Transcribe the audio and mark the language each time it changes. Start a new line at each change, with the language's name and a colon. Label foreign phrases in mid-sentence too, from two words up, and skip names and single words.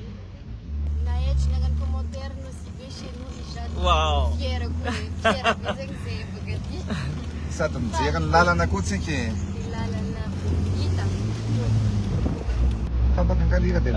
Malagasy: Nahetra nagnano commentaire Nosy Be
French: chez nous déjà. Wow.
Malagasy: Fière be zegny zay baka ty. Sady mijery ny lalana koa tsika e. Lalana hita. Fampakankalira be.